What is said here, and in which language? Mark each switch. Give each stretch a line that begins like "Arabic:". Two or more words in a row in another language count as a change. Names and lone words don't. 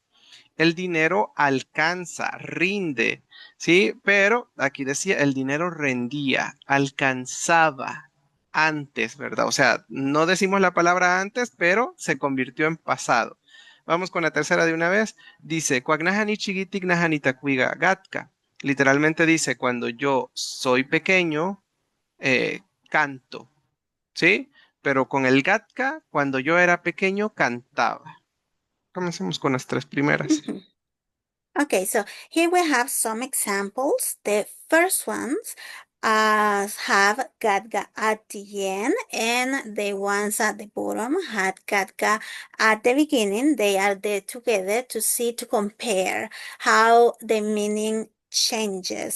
Spanish: El dinero alcanza, rinde, ¿sí? Pero aquí decía, el dinero rendía, alcanzaba antes, ¿verdad? O sea, no decimos la palabra antes, pero se convirtió en pasado. Vamos con la tercera de una vez. Dice,
Nahuatl languages: "Cuagnahani chigitik nahani tacuiga gatka".
Spanish: Literalmente dice, cuando yo soy pequeño, canto. ¿Sí? Pero con el Gatka, cuando yo era pequeño, cantaba. Comencemos con las tres primeras. Mhm.
English: Okay, so here we have some examples. The first ones have Gadga at the end, and the ones at the bottom had Gadga at the beginning. They are there together to see, to compare how the meaning changes.